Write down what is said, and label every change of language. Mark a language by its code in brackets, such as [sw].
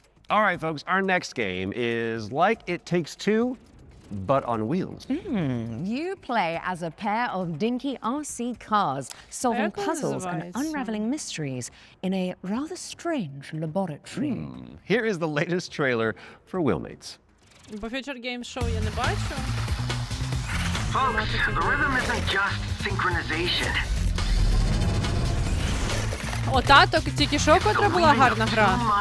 [en] All right, folks, our next game is like It Takes Two, but on wheels. You play as a pair of dinky RC cars, solving puzzles and unraveling mysteries in a rather strange laboratory. Here is the latest trailer for Wheelmates. [uk] По Future Games Show я не бачу. [en] Folks, the rhythm isn't just synchronization. [uk] Ота тільки що, котра була гарна гра.